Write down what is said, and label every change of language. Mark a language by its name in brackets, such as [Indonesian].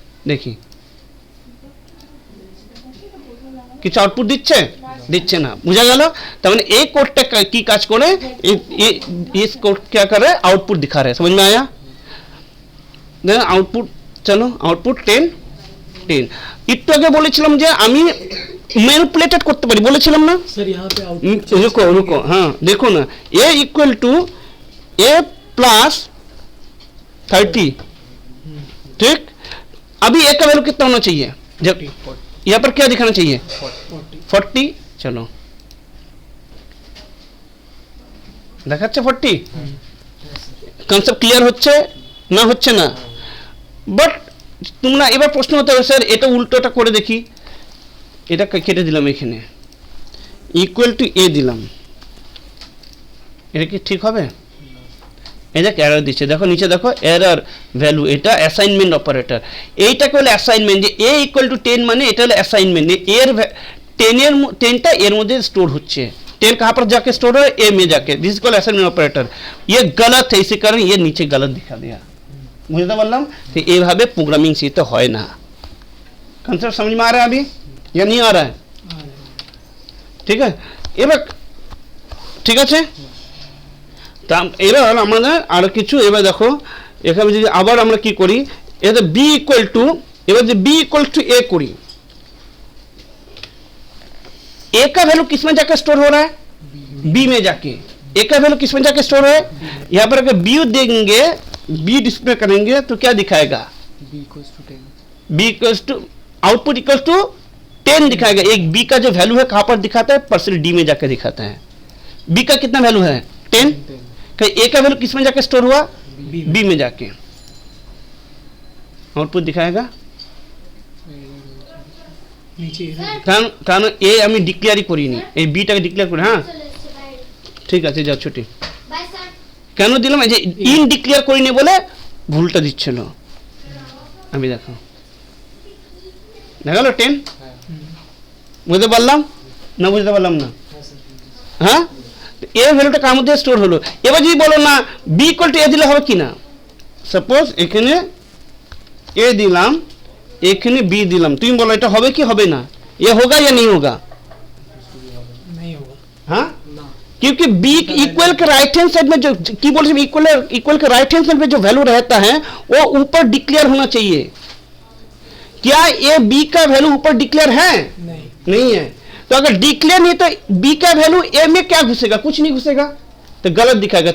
[Bangla] দেখি কিছু আউটপুট দিচ্ছে? দিচ্ছে না। বুঝা গেল? তার মানে এই কোডটা কি কাজ করে? [Hindi] इस कोड क्या कर रहा है? आउटपुट दिखा रहा है। समझ में आया? देखो आउटपुट, चलो आउटपुट 10। [Bangla] একটু আগে বলেছিলাম যে আমি ম্যানিপুলেটেড করতে পারি, বলেছিলাম না? [Hindi] सर यहाँ पे रुको हाँ देखो ना, a=a + 30, ठीक। अभी a का वैल्यू कितना होना चाहिए? जब यहाँ पर क्या दिखाना चाहिए? 40। चलो দেখাচ্ছে 40। [Bangla] কনসেপ্ট ক্লিয়ার হচ্ছে না? হচ্ছে না? বাট তোমরা এবার প্রশ্ন হতে হবে, স্যার এটা উল্টোটা করে দেখি, এটা কেটে দিলাম, এখানে =a দিলাম, এটা কি ঠিক হবে? এই দেখ এরর দিচ্ছে, দেখো নিচে দেখো এরর ভ্যালু, এটা অ্যাসাইনমেন্ট অপারেটর। এইটাকে হলো অ্যাসাইনমেন্ট, যে a=10 মানে এটা হলো অ্যাসাইনমেন্ট, এর 10টা এর মধ্যে स्टोर হচ্ছে। 10 कहाँ पर जाके स्टोर है? ए में जाके। [English] This is called assignment operator. [Bangla] ये गलत है, इसी कारण ये नीचे गलत दिखा दिया। বুঝতে পারলাম? তো এইভাবে প্রোগ্রামিং শিখতে হয় না। [Hindi] কনসেপ্ট समझ में आ रहा है अभी या नहीं आ रहा है? [Bangla] ঠিক আছে, এবার ঠিক আছে। তা এবার আমাদের আরো কিছু, এবার দেখো এখানে যদি আবার আমরা কি করি, এটা বি ইকুয়াল টু, এবার যদি বি इक्वल टू ए करी, [Hindi] ए का वैल्यू किस में जाकर स्टोर हो रहा है? बी में जाके। ए का वैल्यू किस में जाकर स्टोर हो रहा है? यहाँ पर अगर बी देंगे, बी डिस्प्ले करेंगे तो क्या दिखाएगा? [English] b equals to 10। [Hindi] B equals to, output equals to 10 दिखाएगा। एक बी का जो वैल्यू है कहां पर दिखाता है? परसेंट डी में जाकर दिखाता है। बी का कितना वैल्यू है? 10। ए का वैल्यू किस में जाकर स्टोर हुआ? बी में जाके आउटपुट दिखाएगा। नीचे [Bangla] কারণ এ আমি ডিক্লেয়ারই করিনি, এই বিটাকে ডিক্লেয়ার করি। হ্যাঁ ঠিক আছে, যাও ছুটি। কেন দিলাম? এই যে ইন ডিক্লেয়ার করিনি বলে ভুলটা দিচ্ছিল। আমি দেখো দেখালো 10, বুঝতে পারলাম না? বুঝতে পারলাম না? হ্যাঁ, এর ভ্যালুটা কার মধ্যে স্টোর হলো। এবার যদি বলো না বি ইকুয়াল টু এ দিলে হবে কি না? সাপোজ এখানে এ দিলাম, এখানে বি দিলাম, তুমি বলো এটা হবে কি হবে না? [Hindi] ये होगा या नहीं होगा? नहीं होगा। हाँ, क्योंकि बी इक्वल के राइट हैंड साइड में जो की बोल रहे इक्वल के राइट हैंड साइड में जो वैल्यू रहता है वो ऊपर डिक्लेयर होना चाहिए। क्या ये बी का वैल्यू ऊपर डिक्लेयर है? नहीं है। तो अगर डिक्लेयर नहीं तो बी का वैल्यू ए में क्या घुसेगा? कुछ नहीं घुसेगा, तो गलत दिखाएगा।